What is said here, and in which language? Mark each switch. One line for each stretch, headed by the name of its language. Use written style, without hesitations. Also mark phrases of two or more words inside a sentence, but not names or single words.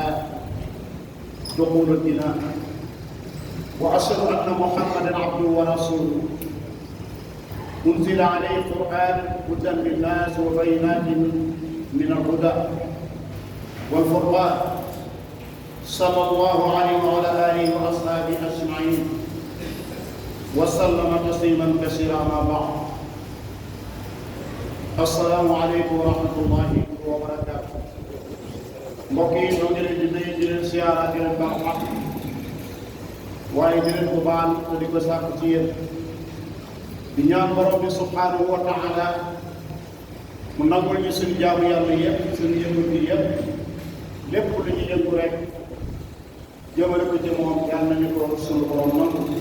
Arabic: دخول الدينار، وأشهد أن محمدا عبده ورسوله أنزل عليه القرآن هدى للناس وبينات من الهدى والفرقان، صلى الله عليه وعلى آله وأصحابه أجمعين وسلم تسليما كثيرا. ما بعد، السلام عليكم ورحمة الله وبركاته.
Wolof: mbokk yi ñoo ngi leen di nuyu di leen siyaara di leen baax wax waaye di leen ko baal te di ko sàkku ci yéen di ñaan borom bi
Arabic: سبحانه وتعالى
Wolof: mu nangul ñu suñu jaamu yàlla yëpp suñu yëngu bi yëpp lépp lu ñu yëngu rek jëmale ko ci moom yàlla nañu ko suñu borom nangu,